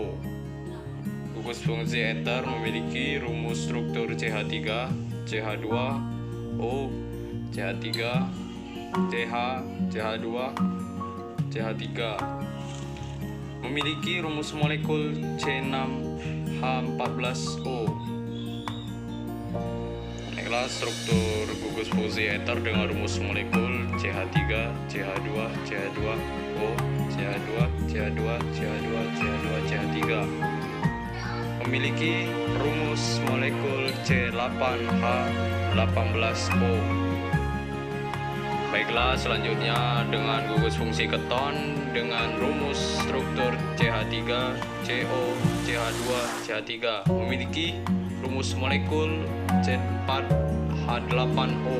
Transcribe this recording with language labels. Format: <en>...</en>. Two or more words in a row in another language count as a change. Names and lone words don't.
<id>Gugus fungsi ether memiliki rumus struktur CH3, CH2O, CH3, CH, CH2, CH3 memiliki rumus molekul C6H14O. Baiklah, struktur gugus fungsi ether dengan rumus molekul CH3, CH2, CH2O, CH2, CH2, CH2, CH2, CH3 memiliki rumus molekul C8H18O. Baiklah, selanjutnya dengan gugus fungsi keton dengan rumus struktur CH3, CO, CH2, CH3 memiliki rumus molekul C4H8O.</id>